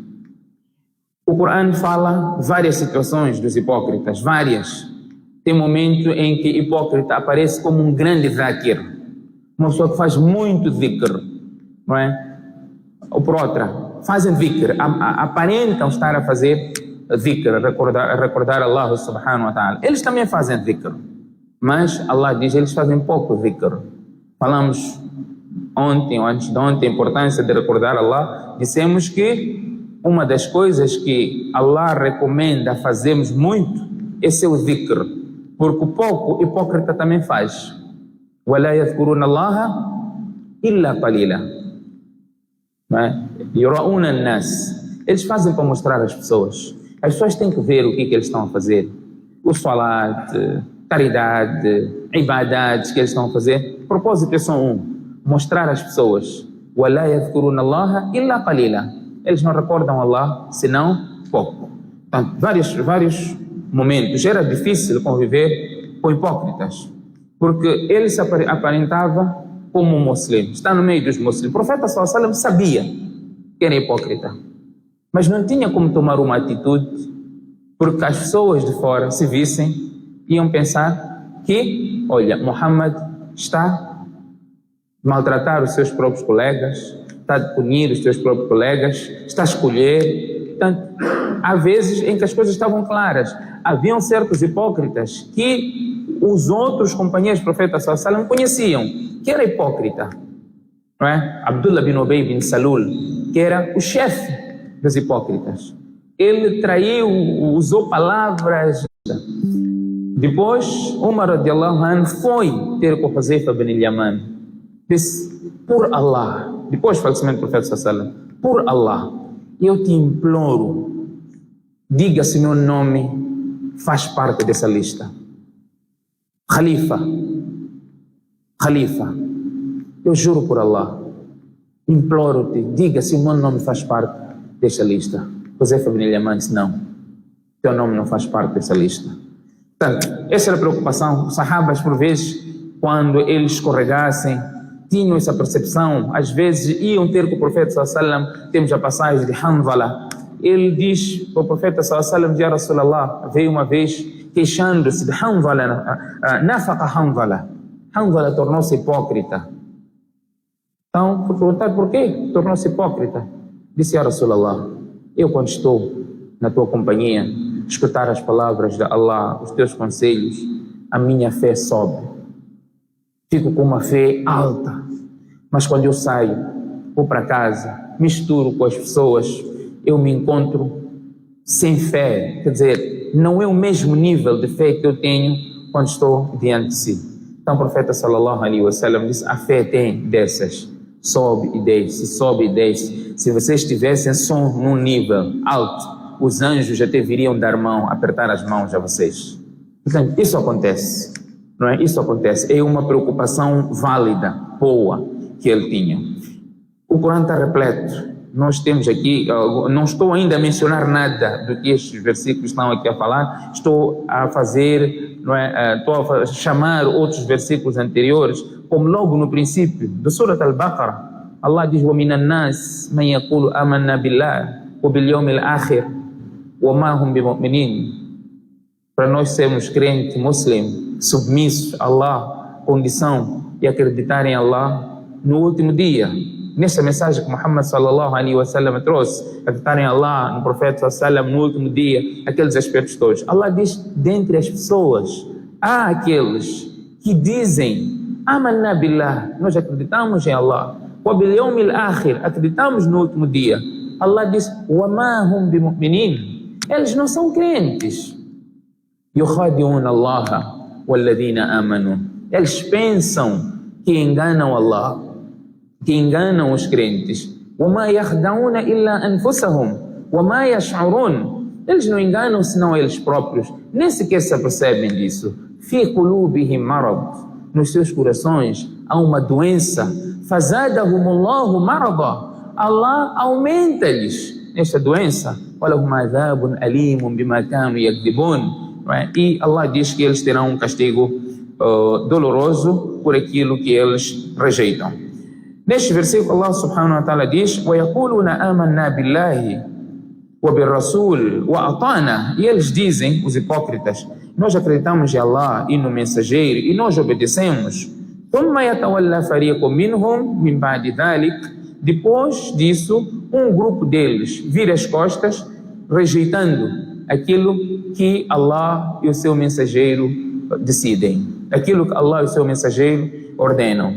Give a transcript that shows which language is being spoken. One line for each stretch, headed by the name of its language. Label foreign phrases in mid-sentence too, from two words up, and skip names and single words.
Portuguese: O Corão fala várias situações dos hipócritas, várias. Tem momento em que hipócrita aparece como um grande dhakir, uma pessoa que faz muito dhikr, não é? Ou por outra, fazem dhikr, aparentam estar a fazer dhikr, recordar Allah
Arabic: سبحانه وتعالى.
Portuguese: Eles também fazem dhikr, mas Allah diz que eles fazem pouco dhikr. Falamos ontem ou antes de ontem a importância de recordar Allah. Dissemos que uma das coisas que Allah recomenda fazermos muito é seu dhikr, porque o pouco o hipócrita também faz.
Arabic: وَلَا يَذْكُرُونَ اللَّهَ إِلَّا قَلِيلًا. يُرَؤُونَ النَّاسِ.
Portuguese: Eles fazem para mostrar às pessoas. As pessoas têm que ver o que eles estão a fazer. O salat, caridade, ibadades que eles estão a fazer. O propósito é só mostrar às pessoas.
Arabic: وَلَا يَذْكُرُونَ اللَّهَ إِلَّا قَلِيلًا.
Portuguese: Eles não recordam Allah, senão pouco. Portanto, vários momentos. Era difícil conviver com hipócritas, porque ele se aparentava como um muçulmano, está no meio dos muçulmanos. O profeta
Arabic: صلى الله عليه وسلم
Portuguese: sabia que era hipócrita, mas não tinha como tomar uma atitude, porque as pessoas de fora, se vissem, iam pensar que, olha, Muhammad está a maltratar os seus próprios colegas, está a punir os seus próprios colegas, está a escolher. Portanto, há vezes em que as coisas estavam claras. Haviam certos hipócritas que os outros companheiros do profeta
Arabic: صلى الله عليه وسلم
Portuguese: conheciam, que era hipócrita, não é? Abdullah bin Ubay bin Salul, que era o chefe dos hipócritas. Ele traiu, usou palavras. Depois, Umar
Arabic: رضي الله عنه
Portuguese: foi ter com Huzaifa bin Yaman. Disse, por Allah, depois do falecimento do profeta
Arabic: صلى الله عليه وسلم,
Portuguese: por Allah, eu te imploro, diga se meu nome faz parte dessa lista. Khalifa, eu juro por Allah, imploro-te, diga se o meu nome faz parte desta lista. Huzaifa bin Yaman disse, não, teu nome não faz parte dessa lista. Portanto, essa era a preocupação. Os sahabas, por vezes, quando eles escorregassem, tinham essa percepção, às vezes iam ter com o profeta
Arabic: صلى الله عليه وسلم.
Portuguese: Temos a passagem de Hanzala. Ele diz para o profeta
Arabic: صلى الله عليه وسلم, يا رسول الله,
Portuguese: veio uma vez queixando-se de Hanzala,
Arabic: نافق حنظلة.
Portuguese: Hanzala tornou-se hipócrita. Então, foi perguntar por quê tornou-se hipócrita. Disse,
Arabic: يا رسول الله,
Portuguese: eu quando estou na tua companhia, escutar as palavras de Allah, os teus conselhos, a minha fé sobe. Fico com uma fé alta. Mas quando eu saio, vou para casa, misturo com as pessoas, eu me encontro sem fé. Quer dizer, não é o mesmo nível de fé que eu tenho quando estou diante de si. Então o profeta
Arabic: صلى الله عليه وسلم
Portuguese: disse, a fé tem dessas, sobe e desce, sobe e desce. Se vocês estivessem só num nível alto, os anjos já deveriam dar mão, apertar as mãos a vocês. Portanto, isso acontece, não é? Isso acontece. É uma preocupação válida, boa, que ele tinha. O Corão está repleto. Nós temos aqui, não estou ainda a mencionar nada do que estes versículos estão aqui a falar, estou a fazer, não é? Estou a chamar outros versículos anteriores, como logo no princípio do Surat Al-Baqarah, Allah diz,
Arabic: وَمِنَ النَّاسِ مَنْ يَقُولُ آمَنَّا بِاللَّهِ وَبِالْيَوْمِ الْآخِرِ وَمَا هُمْ بِمُؤْمِنِينَ.
Portuguese: Para nós sermos crentes, muçulmanos, submissos a Allah, condição de acreditar em Allah no último dia. Nesta mensagem que Muhammad
Arabic: صلى الله عليه وسلم
Portuguese: trouxe, acreditar em Allah, no profeta
Arabic: صلى الله عليه وسلم,
Portuguese: no último dia, aqueles aspectos todos. Allah diz, dentre as pessoas, há aqueles que dizem,
Arabic: آمنا بالله,
Portuguese: nós acreditamos em Allah,
Arabic: وباليوم الآخر,
Portuguese: acreditamos no último dia. Allah diz,
Arabic: وما هم بمؤمنين,
Portuguese: eles não são crentes.
Arabic: يخادعون الله والذين آمنوا,
Portuguese: eles pensam que enganam Allah, que enganam os crentes.
Arabic: وَمَا يَخْدَعُونَ إِلَّا أَنفُسَهُمْ وَمَا يَشْعُرُونَ.
Portuguese: Eles não enganam senão eles próprios, nem sequer se apercebem disso.
Arabic: في قلوبهم مرض,
Portuguese: nos seus corações há uma doença.
Arabic: فزادهم الله مرضا,
Portuguese: Allah aumenta-lhes esta doença.
Arabic: ولهم عذاب أليم بما كانوا يكذبون.
Portuguese: E Allah diz que eles terão um castigo doloroso por aquilo que eles rejeitam. Neste versículo Allah
Arabic: سبحانه وتعالى
Portuguese: diz:
Arabic: وَيَقُولُونَ آمَنَّا بِاللَّهِ وَبِالرَّسُولِ وَأَطَعْنَا.
Portuguese: E eles dizem, os hipócritas, nós acreditamos em Allah e no mensageiro e nós obedecemos.
Arabic: ثُمَّ يَتَوَلَّى فَرِيقٌ مِّنْهُمْ مِنْ بَعْدِ ذَلِكَ.
Portuguese: Depois disso, um grupo deles vira as costas, rejeitando aquilo que Allah e o seu mensageiro decidem, aquilo que Allah e o seu mensageiro ordenam.